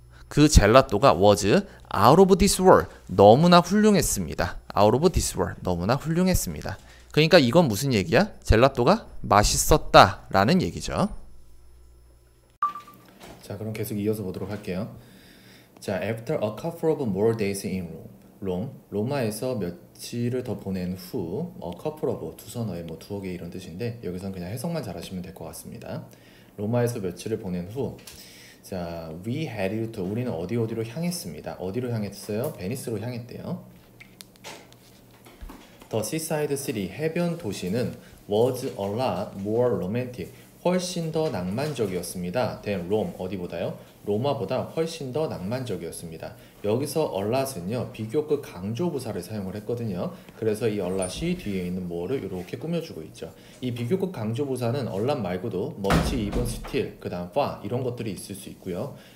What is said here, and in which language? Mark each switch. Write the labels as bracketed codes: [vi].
[ko] 그 젤라또가 [en] was out of this world. [ko] 너무나 훌륭했습니다. [en] out of this world. [ko] 너무나 훌륭했습니다. 그러니까 이건 무슨 얘기야? 젤라또가 맛있었다라는 얘기죠. 자, 그럼 계속 이어서 보도록 할게요. [en] 자, after a couple of more days in Rome. [ko] 로마에서 며칠을 더 보낸 후, [en] a couple of [ko] 두서 너의 뭐 두어 개 이런 뜻인데 여기서는 그냥 해석만 잘하시면 될 것 같습니다. 로마에서 며칠을 보낸 후, 자, [en] we headed to [ko] 우리는 어디로 향했습니다. 어디로 향했어요? 베니스로 향했대요. [en] The seaside city [ko] 해변 도시는 [en] was a lot more romantic [ko] 훨씬 더 낭만적이었습니다. [en] than Rome [ko] 어디보다요? 로마보다 훨씬 더 낭만적이었습니다. 여기서 a lot은요 비교급 강조부사를 사용을 했거든요. 그래서 이 a lot이 뒤에 있는 뭐를 이렇게 꾸며주고 있죠. 이 비교급 강조부사는 a lot 말고도 much, even, still, 그 다음 far 이런 것들이 있을 수 있고요.